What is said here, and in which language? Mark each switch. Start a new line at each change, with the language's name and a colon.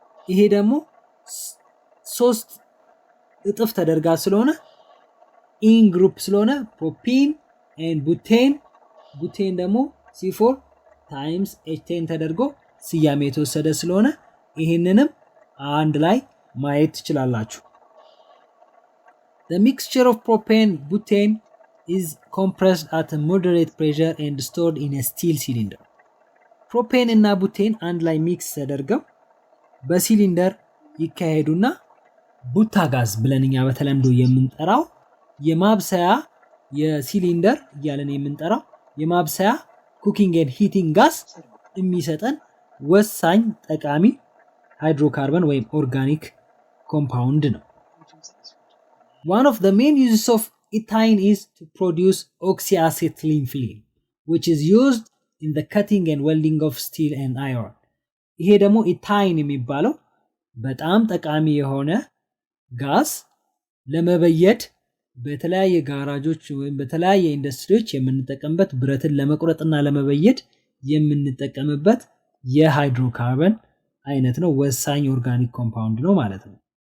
Amharic: ይሄ ደግሞ 3 እጥፍ ተደርጋ ስለሆነ ኢን ግሩፕ ስለሆነ ፕሮፒን ኤንድ ቡቴን። ቡቴን ደግሞ C4 ታይምስ H10 ተደርጎ ስያሜ የተወሰደ ስለሆነ ይሄንንም አንድ ላይ ማየት ትችላላችሁ።
English: The mixture of propane butane is compressed at a moderate pressure and stored in a steel cylinder.
Amharic: ፕሮፔን እና ቡቴን አንድ ላይ ሚክስ ተደርገው በሲሊንደር ይካሄዱና ቡታ ጋዝ ብለንኛ በተለምዶ የምንጠራው የማብሰያ የሲሊንደር እያለን የምንጠራው የማብሰያ ኩኪንግ ኤንድ ሂቲንግ ጋስ የሚሰጠን ወሳኝ ጠቃሚ ሃይድሮካርበን ወይም ኦርጋኒክ ኮምፓውንድ ነው።
English: One of the main uses of ethane is to produce oxyacetylene film, which is used in the cutting and welding of steel and iron.
Amharic: ይሄ ደግሞ ኢታይን የሚባለው በጣም ጠቃሚ የሆነ ጋስ ለመበየድ በተለያየ ጋራጆች ወይም በተለያየ ኢንዱስትሪዎች የምንጠቀምበት ብረትን ለመቁረጥና ለመበየድ የምንጠቀምበት የሃይድሮካርበን አይነት ነው። ወሳኝ ኦርጋኒክ ኮምፓውንድ ነው ማለት ነው።